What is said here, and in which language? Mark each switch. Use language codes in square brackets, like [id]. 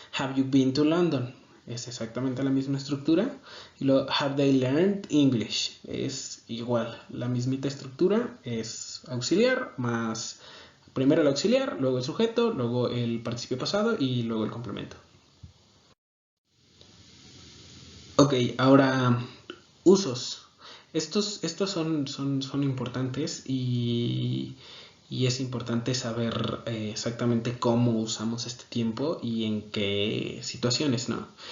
[en] Have you been to London? [es] Es exactamente la misma estructura. Y luego [en] have they learned English? [es] Es igual, la mismita estructura, es auxiliar más primero el auxiliar, luego el sujeto, luego el participio pasado y luego el complemento. Ok, ahora usos. Estos son importantes y es importante saber exactamente cómo usamos este tiempo y en qué situaciones, ¿no?